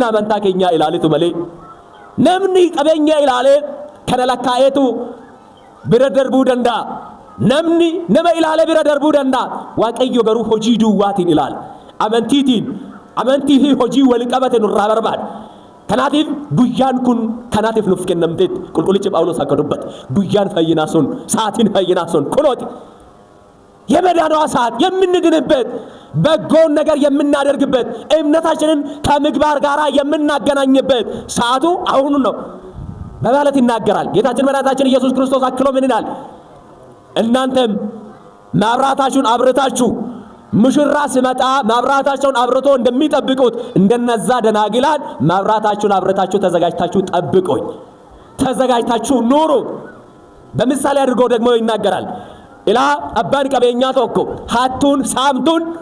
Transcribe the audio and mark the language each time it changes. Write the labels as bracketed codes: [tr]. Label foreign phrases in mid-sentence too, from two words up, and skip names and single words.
[om] amantaa keenyaa ilaaleetu malee namni qabeenya ilaalee kana lakkaa'eetu bira darbuu danda'a namni nama ilaalee bira darbuu danda'a waaqayyo garuu hojii duwwaatiin ilaala amantii fi hojii waliin qabate nurraa barbaada kanaatiif guyyaan kun kanaatiif nuuf kennamteet qulqullichi Phaawulos akka dubbate guyyaan fayyinaa sun sa'aatiin fayyinaa sun kunooti [am] የመዳኗ ሰዓት የምንድንበት በጎን ነገር የምናደርግበት እምነታችንን ከምግባር ጋር የምናገናኝበት ሰዓቱ አሁን ነው በማለት ይናገራል ጌታችን መድኃኒታችን ኢየሱስ ክርስቶስ። አክሎ ምን ይላል? እናንተም መብራታችሁን አብርታችሁ ሙሽራ ሲመጣ መብራታቸውን አብርቶ እንደሚጠብቁት እንደነዛ ደናግላን መብራታችሁን አብርታችሁ ተዘጋጅታችሁ ጠብቁኝ፣ ተዘጋጅታችሁ ኑሩ። በምሳሌ አድርጎ ደግሞ ይናገራል። ኢላ አባን ቀበኛ ቶኮ ሃቱን ሳምቱን